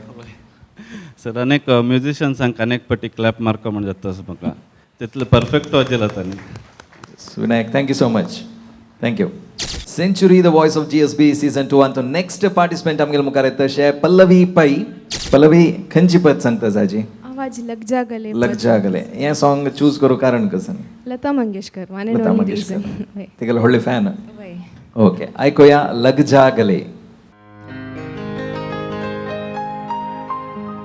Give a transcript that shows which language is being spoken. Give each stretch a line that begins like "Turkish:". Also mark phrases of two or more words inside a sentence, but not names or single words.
Konkani: सर अनेक म्युझिशियन्सांक अनेक फावटी क्लॅप मारको म्हण जाता असो म्हाका तितलो परफेक्ट वाजयला तांणी.
English: विनायक thank you so much. thank you.
Konkani: सेंचुरी द वॉयस ऑफ GSB सीझन 2 आणि तो
English: next participant
Konkani: आमगेले मुखार येता तशे पल्लवी पै. पल्लवी खंयची पद सांगता जाजी? आवाज लग जा गले. हें
English: song choose
Konkani: करूं कारण कसं? लता मंगेशकर. लता मंगेशकर तिगेलो व्हडले फॅन. ओके ऐकूया लग जा गले.